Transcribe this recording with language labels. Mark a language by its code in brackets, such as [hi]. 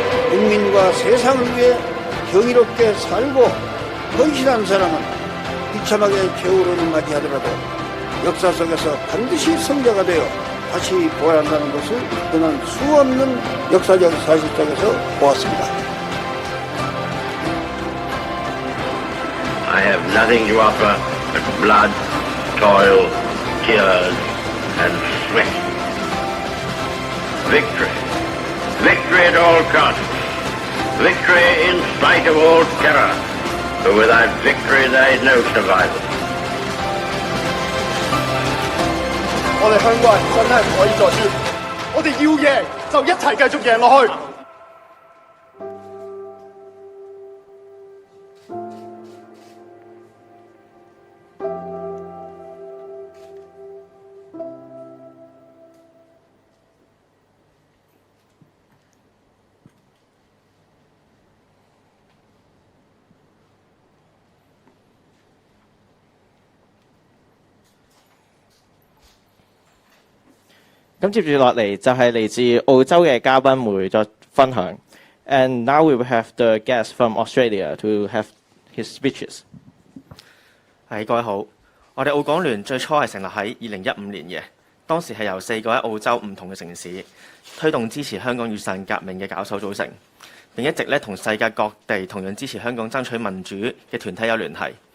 [ko] 국민과 세상을 위해 경이롭게 살고 헌신한 사람은 비참하게 겨울을 맞이하더라도 역사 속에서 반드시 성자가 되어 다시 부활한다는 것을 그는 수없는 역사적 사실 속에서 보았습니다. [en] I have nothing to offer but blood, toil, tears, and sweat. Victory. Victory at all costs. Victory in spite of all terror. For without victory there is no survival. [yue] 我哋香港人真係唔可以再輸，我哋要贏就一齊繼續贏落去。咁接住落嚟就係嚟自澳洲嘅嘉賓會作分享。 [en] And now we will have the guest from Australia to have his speeches。 [yue] 各位好，我哋澳港聯最初係成立喺2015年嘅，當時係由4個喺澳洲唔同嘅城市推動支持香港雨傘革命嘅搞手組成，並一直同世界各地同樣支持香港爭取民主嘅團體有聯繫。